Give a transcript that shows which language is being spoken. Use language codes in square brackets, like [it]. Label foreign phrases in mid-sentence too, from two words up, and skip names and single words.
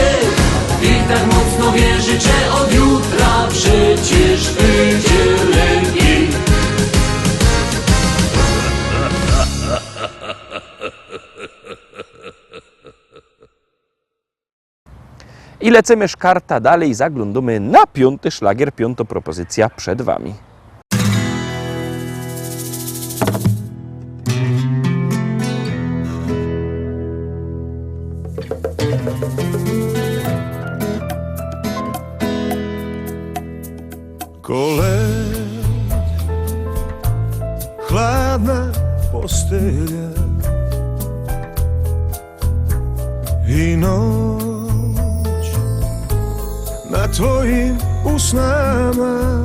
[pl] I tak mocno wierzę, że od jutra przecież będzie lepiej. I lecimy szkarta dalej, zaglądamy na piąty szlagier, piąta propozycja przed wami. [hr] Kolet, chladna postelja i noć na tvojim usnama.